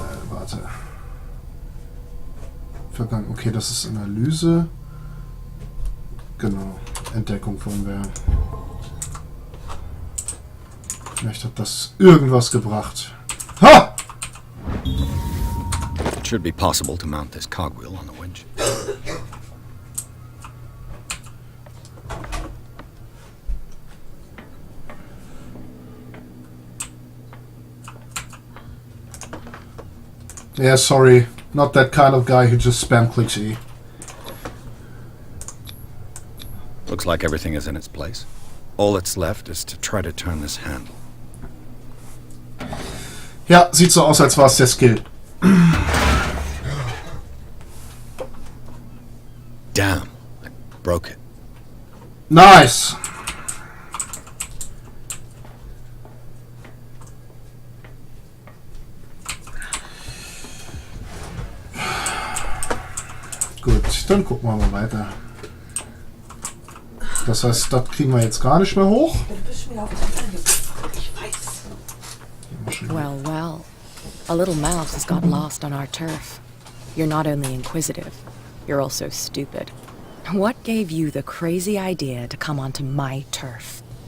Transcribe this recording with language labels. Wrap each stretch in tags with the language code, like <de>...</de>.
<de>Warte. Vergangen. Okay, das ist Analyse. Genau. Entdeckung wollen wir. Vielleicht hat das irgendwas gebracht. Ha!</de> <en>It should be possible to mount this cogwheel on the winch. Yeah, sorry. Not that kind of guy who just spam clicks E. Looks like everything is in its place. All that's left is to try to turn this handle.</en> <de>Ja, sieht so aus, als war es der Skill.</de> <en>Damn, I broke it. Nice!</en> <de>Gut, dann gucken wir mal weiter. Das heißt, das kriegen wir jetzt gar nicht mehr hoch.</de> <en>Well, well. A little mouse has got lost on our turf. You're not only inquisitive, you're also stupid. What gave you the crazy idea to come onto my turf?</en>